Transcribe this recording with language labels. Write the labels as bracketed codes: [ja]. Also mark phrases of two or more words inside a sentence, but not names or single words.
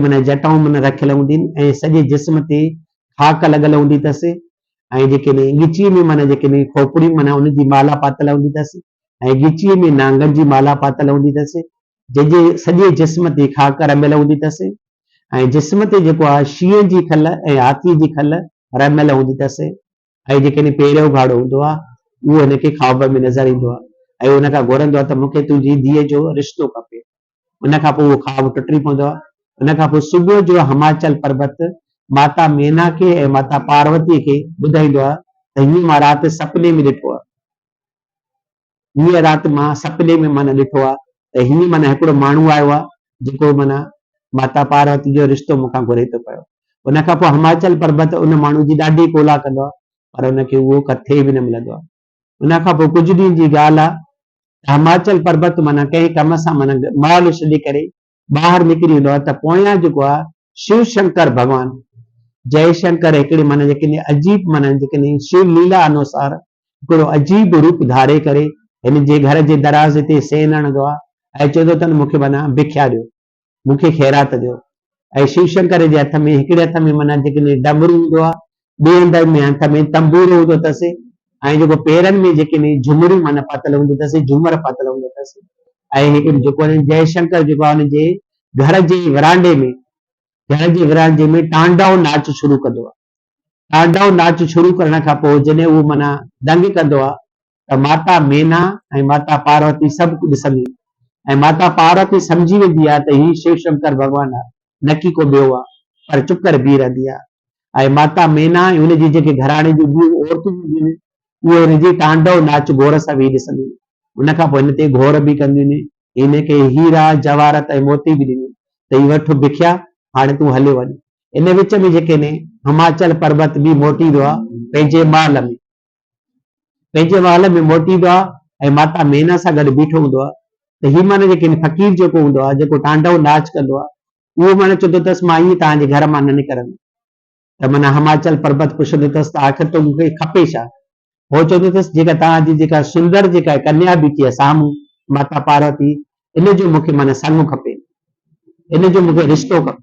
[sd] माना जटाऊं माना रखियल हूंदियूं आहिनि ऐं सॼे जिस्म ते खाक लॻल हूंदी अथसि ऐं जेके ॻिचीअ में माना जेके खोपड़ी माना उनजी माला पातल हूंदी अथसि ऐं ॻिचीअ में नांगनि जी माला पातल हूंदी अथसि जंहिंजे सॼे जिस्म ते खाक रमियल हूंदी अथसि ऐं जिस्म ते जेको आहे शींहं जी खल ऐं हाथीअ जी खल रमियल हूंदी अथसि ऐं जेके पहिरियों भाड़ो हूंदो आहे उहो हिनखे ख्वाब में नज़र ईंदो आहे ऐं हुन खां घुरंदो आहे त मूंखे तुंहिंजी धीअ जो रिश्तो खपे। उन खां पोइ उहो ख्वाब टुटी पवंदो आहे। उन खां पोइ सुबुह जो हिमाचल पर्वत माता मेना खे ऐं माता पार्वतीअ खे ॿुधाईंदो आहे त हीअं मां राति सपने में ॾिठो आहे, हीअ राति मां सपने में माना ॾिठो आहे त हीअं माना हिकिड़ो माण्हू आयो आहे जेको माना माता पार्वती जो रिश्तो मूंखां घुरे थो पियो। उन खां पोइ हिमाचल पर्वत उन माण्हू जी ॾाढी कोला कंदो आहे पर हुनखे उहो किथे बि न मिलंदो आहे। उन खां पोइ कुझु ॾींहं जी ॻाल्हि आहे, हिमाचल पर्वत माना कंहिं कम सां माना महल छॾे करे ॿाहिरि निकिरी वेंदो आहे त पोयां जेको आहे शिव शंकर भॻवानु जयशंकर हिकिड़े माना जेके अजीब माना जेके शिव लीला अनुसार हिकिड़ो अजीब रूप धारे करे हिन जे घर जे दरवाज़े ते सेन हणंदो आहे ऐं चवंदो अथनि मूंखे माना भिख्या ॾियो, मूंखे ख़ैरात ॾियो। ऐं शिव शंकर जे हथ में हिकिड़े हथ में माना जेके डमरू हूंदो आहे, ॿिए हंध में हथ में तंबूरो हूंदो अथसि ऐं जेको पेरनि में जेके झुमरियूं माना पातल हूंदी अथसि, झूमर पातल हूंदो अथसि ऐं हिकिड़ो जेको जयशंकर जेको आहे हुनजे घर जे विरांडे में तांडव नाच शुरू कंदो आहे। तांडव नाच शुरू करण खां पोइ जॾहिं उहो माना दंग कंदो आहे त माता मेना ऐं माता पार्वती सभु कुझु ॾिसंदी ऐं माता पार्वती सम्झी वेंदी आहे त हीउ शिव शंकर भॻवानु आहे, न की को ॿियो आहे, पर चुप करे बीह रहंदी आहे ऐं माता मेना ऐं हुनजी जेके घराणे जूं ॿियूं औरतूं हूंदियूं आहिनि उहे हुनजी तांडव नाच घोर सां वेही ॾिसंदियूं। उन खां पोइ हिन ते घोर बि कंदियूं आहिनि, हिनखे हीरा जवाहरात ऐं मोती बि ॾिनियूं त हीउ वठि भिख्या, हाणे तूं हले वञ। इन विच में जेके हिमाचल पर्वत बि मोटींदो आहे पंहिंजे महल में मोटींदो आहे ऐं माता मेना सां गॾु बीठो हूंदो आहे त हीउ माना जेके फ़कीर जेको हूंदो आहे जेको तांडव नाच कंदो आहे उहो माना चवंदो अथसि मां ईअं तव्हांजे घर मां न निकिरंदुमि। त माना हिमाचल पर्वत पुछंदो अथसि त आख़िर तो मूंखे खपे छा? हो चवंदो अथसि जेका तव्हांजी जेका सुंदर जेका कन्या बीठी आहे साम्हूं माता पार्वती, इन जो मूंखे माना संग खपे, इन जो मूंखे रिश्तो खपे।